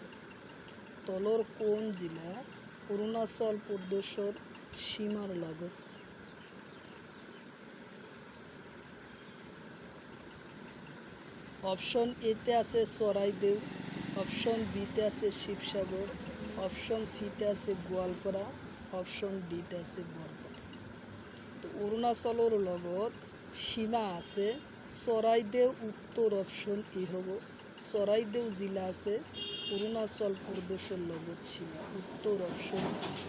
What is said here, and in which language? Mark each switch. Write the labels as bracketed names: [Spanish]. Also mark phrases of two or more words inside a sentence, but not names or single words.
[Assamese] তলর কোন জেলা অরুণাচল প্রদেশের সীমার লগত। অপশন এতে আছে চৰাইদেউ, অপশন বিতে আছে শিবসাগর, অপশন সিতে আছে গোৱালপাৰা, অপশন ডিতে আছে বৰপেটা। তো অৰুণাচলের লগত সীমা আছে চৰাইদেউ। উত্তর অপশন এ হব। চৰাইদেউ জেলা আছে অরুণাচল প্রদেশের লগত সীমা। উত্তর অপশন এ।